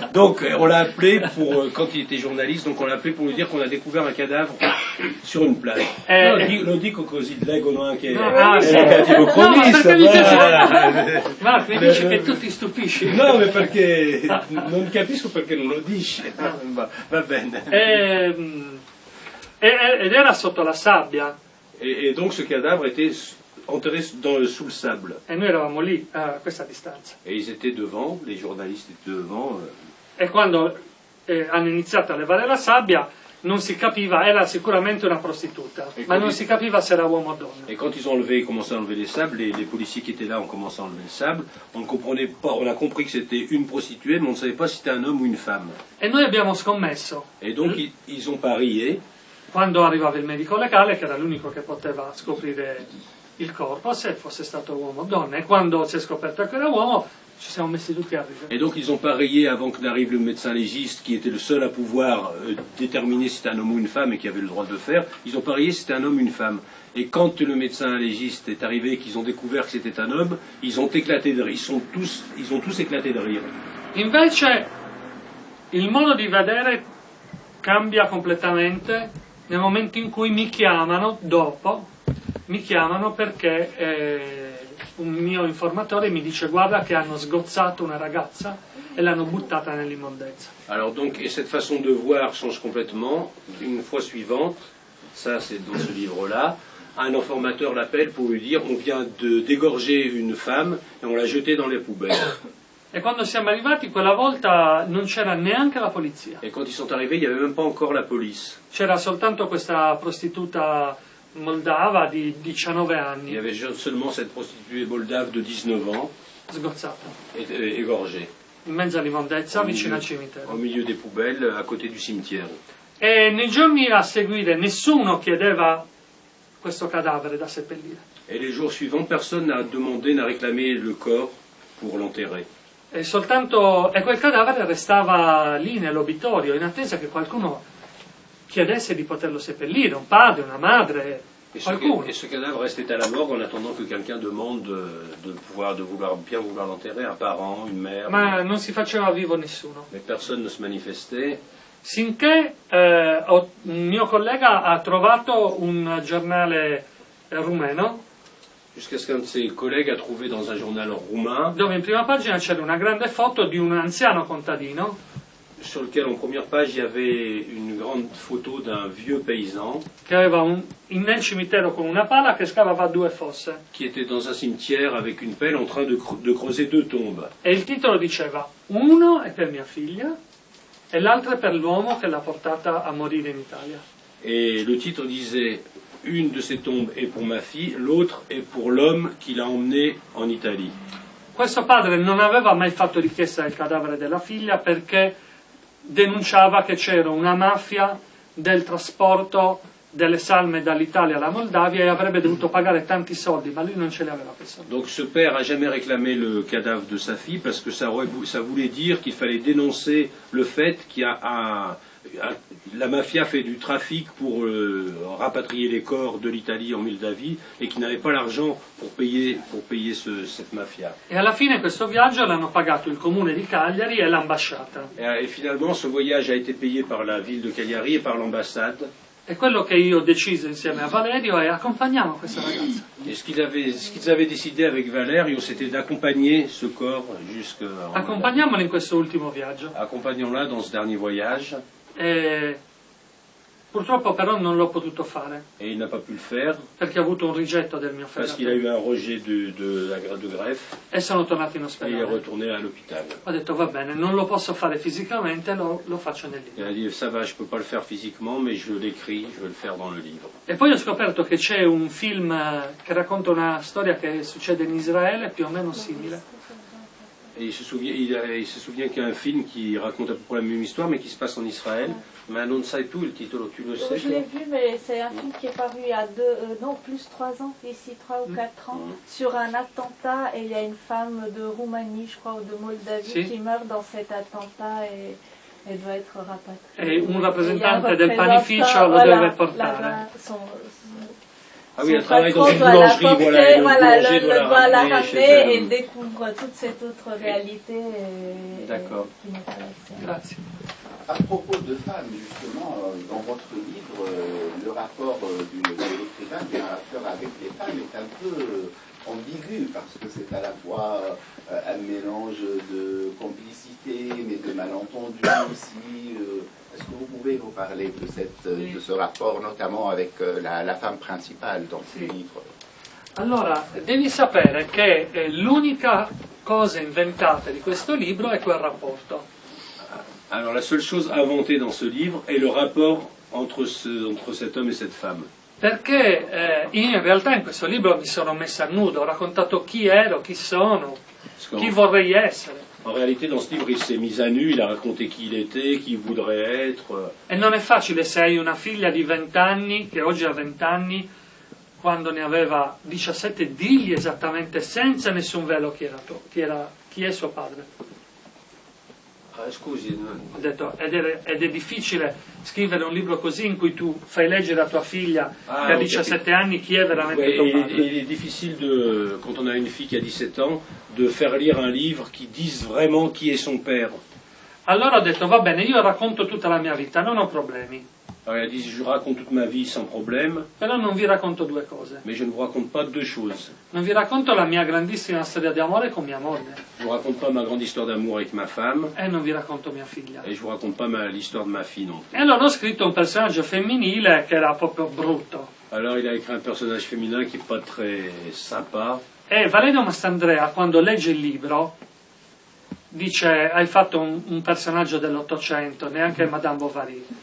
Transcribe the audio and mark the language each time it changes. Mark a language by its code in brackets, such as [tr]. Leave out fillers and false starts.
[fr] Donc on l'a appelé quand il était journaliste, donc on l'a appelé pour lui dire qu'on a découvert un cadavre sur une plage. [it] Lo dico così, leggono anche cattivocroniste. Marco, mi dici che tu ti stupisci. No, ma perché non capisco perché non lo dici. Va bene. Ed era sotto la sabbia. [fr] Et donc ce cadavre était enterré sous le sable. [it] E noi eravamo lì, a questa distanza. [fr] Et ils étaient devant, les journalistes étaient devant. [it] E quando hanno iniziato a levare la sabbia, non si capiva, era sicuramente una prostituta, ma non si capiva se era uomo o donna. [fr] Et quand ils ont commencé à enlever les sables, les policiers qui étaient là ont commencé à enlever le sable. On ne comprenait pas, on a compris que c'était une prostituée, mais on ne savait pas si c'était un homme ou une femme. [it] E noi abbiamo scommesso. [fr] Et donc ils ont parié. [it] Quando arrivava il medico legale, che era l'unico che poteva scoprire il corpo, se fosse stato uomo o donna, e quando si è scoperto che era uomo ci siamo messi tutti a ridere. [fr] Et donc ils ont parié avant que n'arrive le médecin légiste qui était le seul à pouvoir déterminer si c'était un homme ou une femme et qui avait le droit de le faire. Ils ont parié si c'était un homme ou une femme. Et quand le médecin légiste est arrivé et qu'ils ont découvert que c'était un homme, ils ont éclaté de rire. Ils ont tous éclaté de rire. [it] Invece il modo di vedere cambia completamente nel momento in cui mi chiamano perché un mio informatore mi dice guarda che hanno sgozzato una ragazza e l'hanno buttata nell'immondezza. [fr] Alors donc, et cette façon de voir change complètement. Une fois suivante, ça c'est dans ce livre-là, un informateur l'appelle pour lui dire on vient d'égorger une femme et on l'a jetée dans les poubelles. [it] E quando siamo arrivati quella volta non c'era neanche la polizia. [fr] Et quand ils sont arrivés, il n'y avait même pas encore la police. [it] C'era soltanto questa prostituta moldava di 19 anni. [fr] Il y avait seulement cette prostituée moldave de 19 ans, [it] Sgozzata. [fr] égorgée. [it] in mezzo all'immondezza, vicino al cimitero. [fr] Au milieu des poubelles, à côté du cimetière. [it] E nei giorni a seguire nessuno chiedeva questo cadavere da seppellire. [fr] Et les jours suivants, personne n'a demandé, n'a réclamé le corps pour l'enterrer. [it] E quel cadavere restava lì nell'obitorio in attesa che qualcuno chiedesse di poterlo seppellire, un padre, una madre, qualcuno. [fr] Et ce cadavre restait à la morgue en attendant que quelqu'un demande de vouloir l'enterrer, un parent, une mère. [it] Ma non si faceva vivo nessuno. [fr] Mais personne ne se manifestait. [it] Sinché un mio collega ha trovato un giornale rumeno [fr] Jusqu'à ce qu'un de ses collègues a trouvé dans un journal roumain, [it] dove in prima pagina c'era una grande foto di un anziano contadino [fr] sur lequel en première page il y avait une grande photo d'un vieux paysan [it] che aveva nel cimitero con una pala che scavava 2 fosse. [fr] qui était dans un cimetière avec une pelle en train de creuser 2 tombes. [it] E il titolo diceva: uno è per mia figlia e l'altro è per l'uomo che l'ha portata a morire in Italia. [fr] Et le titre disait: une de ces tombes est pour ma fille, l'autre est pour l'homme qui l'a emmenée en Italie. [it] Questo padre non aveva mai fatto richiesta del cadavere della figlia perché denunciava che c'era una mafia del trasporto delle salme dall'Italia alla Moldavia e avrebbe dovuto pagare tanti soldi, ma lui non ce li aveva quei soldi. [fr] Donc ce père a jamais réclamé le cadavre de sa fille parce que ça voulait dire qu'il fallait dénoncer le fait qu'il y a la mafia fait du trafic pour rapatrier les corps de l'Italie en Moldavie et qui n'avait pas l'argent pour payer cette mafia. [it] E alla fine questo viaggio l'hanno pagato il comune di Cagliari e l'ambasciata. [fr] Et finalement ce voyage a été payé par la ville de Cagliari et par l'ambassade. [it] E quello che io ho deciso insieme a Valerio è: accompagniamo questa ragazza. [fr] Et ce qu'ils avaient décidé avec Valerio, c'était d'accompagner ce corps jusqu'à... [it] Accompagniamolo in questo ultimo viaggio. [fr] Accompagnons-la dans ce dernier voyage. [it] Purtroppo però non l'ho potuto fare [fr] Et il n'a pas pu le faire [it] perché ho avuto un rigetto del mio [fr] parce qu'il a [it] fegato [fr] eu un rejet de greffe [it] e sono tornato in [fr] et il est [it] ospedale. [fr] retourné à l'hôpital. [it] Ho detto: va bene, non lo posso fare fisicamente, lo faccio nel [fr] Il [it] libro. [fr] a dit: ça va, je peux pas le faire physiquement, mais je l'écris, je vais le faire dans le livre. [it] E poi ho scoperto che c'è un film che racconta una storia che succede in Israele più o meno simile. [fr] Et il se souvient qu'il y a un film qui raconte à peu près la même histoire, mais qui se passe en Israël. Mais [it] non sai tu il titolo, [fr] tu le sais? Je l'ai vu, mais c'est un film qui est paru il y a 3 ans, ici 3 ou 4 ans, sur un attentat, et il y a une femme de Roumanie, je crois, ou de Moldavie, qui meurt dans cet attentat et elle doit être rapatriée. [it] E un rappresentante del panificio lo deve portare. [fr] Ah oui, elle travaille dans une boulangerie, voilà, le boulanger doit la ramener et elle découvre toute cette autre réalité D'accord. qui n'est pas la sienne. [it] Grazie. [fr] À propos de femmes, justement, dans votre livre, le rapport de l'écrivain, bien rapport avec les femmes, est un peu ambigu, parce que c'est à la fois un mélange de complicité, mais de malentendu aussi. Est-ce que vous pouvez nous parler de ce rapport, notamment avec la femme principale dans ce livre? [it] Allora, devi sapere che l'unica cosa inventata di questo libro è quel rapporto. [fr] Alors la seule chose inventée dans ce livre est le rapport entre cet homme et cette femme. [it] Perché in realtà in questo libro mi sono messa a nudo, ho raccontato chi ero, chi sono, chi vorrei essere. [fr] En réalité, dans ce livre, il s'est mis à nu, il a raconté qui il était, qui il voudrait être. [it] E non è facile se hai una figlia di 20 anni, che oggi ha 20 anni, quando ne aveva 17, digli esattamente senza nessun velo chi è suo padre. Scusi. Ho detto, ed è difficile scrivere un libro così in cui tu fai leggere a tua figlia che ha 17 anni chi è veramente tuo padre. [fr] Il est difficile, quand on a une fille qui a 17 ans, de faire lire un livre qui dise vraiment qui est son père. [it] Allora ho detto, va bene, io racconto tutta la mia vita, non ho problemi. [fr] Alors il a dit, je raconte toute ma vie sans problème, [it] Però non vi racconto 2 cose. [fr] mais je ne vous raconte pas 2 choses. [it] Non vi racconto la mia grandissima storia di amore con mia moglie. [fr] Je vous raconte pas ma grande histoire d'amour avec ma femme, [it] E non vi racconto mia figlia. [fr] et je vous raconte pas l'histoire de ma fille non plus. [it] E allora ho scritto un personaggio femminile che era proprio brutto. [fr] Alors il a écrit un personnage féminin qui n'est pas très sympa. [it] E Valerio Mastandrea, quando legge il libro, dice: hai fatto un personaggio dell'800, neanche Madame Bovary.